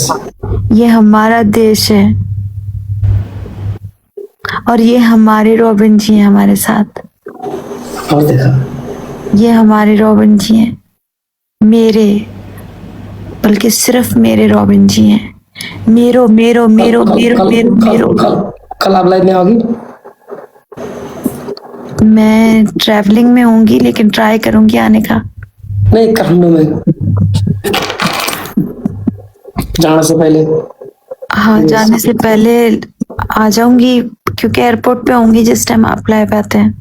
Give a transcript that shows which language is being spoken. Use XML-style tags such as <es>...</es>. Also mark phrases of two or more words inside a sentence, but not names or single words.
<hi>ये हमारा देश है, और ये हमारे रॉबिन जी हैं हमारे साथ। और देखो ये हमारे रॉबिन जी हैं, मेरे, बल्कि सिर्फ मेरे रॉबिन जी हैं। मेरो मेरो मेरो कल मेरो कल मेरो कल मेरो कल कल आप लाइव में आओगी? मैं ट्रैवलिंग में होंगी, लेकिन ट्राई करूंगी आने का। नहीं, काठमांडू में जाने से पहले। हाँ, जाने से पहले आ जाऊंगी, क्योंकि एयरपोर्ट पे होंगी जिस टाइम आप लाइव आते हैं।</hi>